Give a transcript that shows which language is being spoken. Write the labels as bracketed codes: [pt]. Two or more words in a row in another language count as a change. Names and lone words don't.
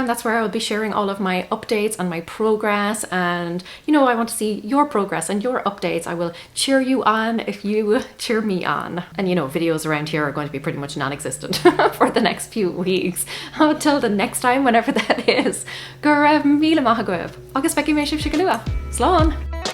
[en] That's where I'll be sharing all of my updates and my progress. And I want to see your progress and your updates. I will cheer you on if you cheer me on. And videos around here are going to be pretty much non-existent for the next few weeks. Until the next time, whenever that is. [ga] Gur raibh míle maith agaibh. Agus feici mé sibh sigalua. Slán!